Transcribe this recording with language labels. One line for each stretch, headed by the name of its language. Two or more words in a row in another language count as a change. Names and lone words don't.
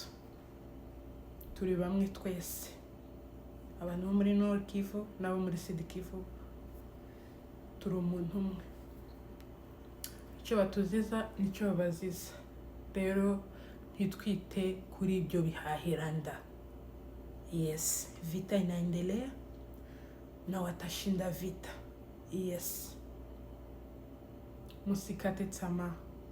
Kinyarwanda: Turi bamwe twese. Abantu bo muri Nord Kivu n'abo muri Sud Kivu turi umuntu umwe. Icyo batuziza nicyo babaziza. Rero ntitwite kuri ibyo bihahiranda.
Swahili: Yes, vita inaendelea na watashinda vita. Yes. Musikate tamaa.